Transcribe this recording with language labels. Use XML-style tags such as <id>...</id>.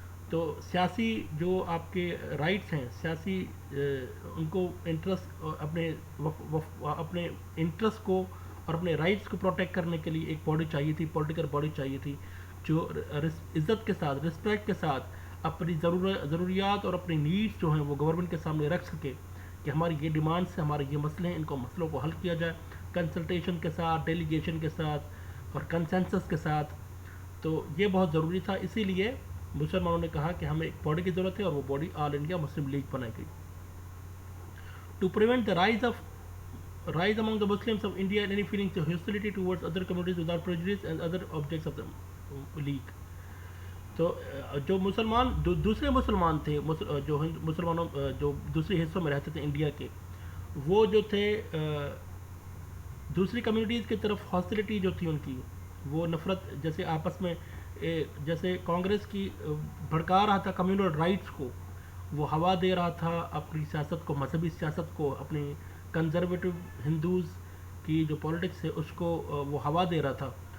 <ur>تو سیاسی جو آپ کے رائٹس ہیں، سیاسی ان کو انٹرسٹ اپنے انٹرسٹ کو اور اپنے رائٹس کو پروٹیکٹ کرنے کے لیے ایک باڈی چاہیے تھی، پولیٹیکل باڈی چاہیے تھی جو عزت کے ساتھ، رسپیکٹ کے ساتھ اپنی ضروریات اور اپنی نیڈس جو ہیں وہ گورنمنٹ کے سامنے رکھ سکے کہ ہماری یہ ڈیمانڈس ہیں، ہمارے یہ مسئلے ہیں، ان کو مسئلوں کو حل کیا جائے کنسلٹیشن کے ساتھ، ڈیلیگیشن کے ساتھ اور کنسنسس کے ساتھ. تو یہ بہت ضروری تھا. اسی لیے مسلمانوں نے کہا کہ ہمیں ایک باڈی کی ضرورت ہے اور وہ باڈی آل انڈیا مسلم لیگ بنائی گئی.</ur> <en>To prevent the rise among the Muslims of India and any feelings of hostility towards other communities without prejudice and other objects of the league.</en> <ur>تو جو مسلمان دوسرے مسلمان تھے، جو مسلمانوں جو دوسرے حصوں میں رہتے تھے انڈیا کے، وہ جو تھے دوسری کمیونٹیز کی طرف ہاسٹیلٹی جو تھی ان کی، وہ نفرت، جیسے آپس میں جیسے کانگریس کی بھڑکا رہا تھا کمیونل رائٹس کو، وہ ہوا دے رہا تھا اپنی سیاست کو، مذہبی سیاست کو، اپنی کنزرویٹو ہندوز کی جو پولیٹکس ہے اس کو وہ ہوا دے رہا تھا.</ur>